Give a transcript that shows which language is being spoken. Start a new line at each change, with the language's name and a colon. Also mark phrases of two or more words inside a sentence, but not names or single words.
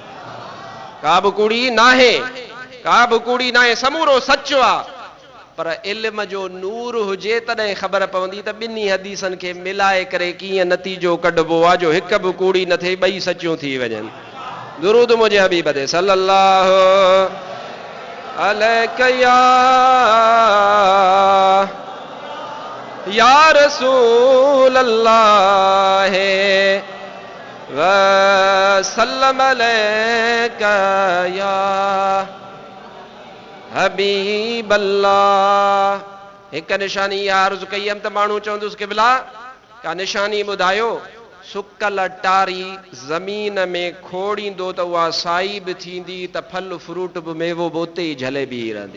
Sindhi: का बि कूड़ी नाहे, का बि कूड़ी नाहे, समूरो सचो आहे। पर इल्म जो नूर हुजे तॾहिं ख़बर पवंदी त ॿिन्ही हदीसनि खे मिलाए करे कीअं नतीजो कढबो आहे जो हिकु बि कूड़ी न थिए, ॿई सचियूं थी वञनि। दुरूद मुंहिंजे हबीब ते
Arabic: صلى الله عليه يا رسول الله وسلم عليك يا حبيب الله.
Sindhi: हिकु निशानी इहा अर्ज़ कई हुयमि त माण्हू चवंदुसि क़िबला का निशानी ॿुधायो। सुकल टारी ज़मीन में खोड़ींदो त उहा साई बि थींदी त फल फ्रूट बि मेवो बि उते ई झले बि रहंदी।